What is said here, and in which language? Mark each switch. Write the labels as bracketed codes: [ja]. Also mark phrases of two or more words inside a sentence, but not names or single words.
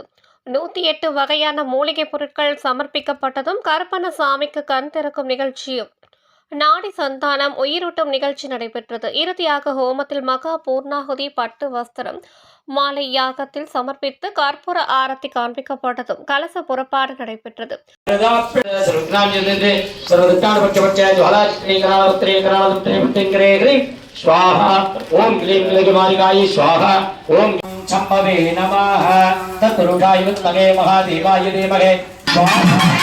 [ta] 108 வகையான மூலிகை பொருட்கள் சமர்ப்பிக்கப்பட்டதும் கருப்பண்ணசாமிக்கு கண் திறக்கும் நிகழ்ச்சியும் நாடி சந்தானம் உயிரூட்டும் நிகழ்ச்சி நடைபெற்றது. இறுதியாக ஹோமத்தில் மகா பூர்ணாகுதி, பட்டு வஸ்திரம், மாலை யாகத்தில் சமர்ப்பித்து கற்பூர ஆரத்தி காண்பிக்கப்பட்டதும் கலச புறப்பாடு நடைபெற்றது. [sa] स्वाहा ओम क्लीं क्लीमालिकाय स्वाहा ओम शंभवे नमः तत्पुरुषाय विद्महे महादेवाय धीमहि स्वाहा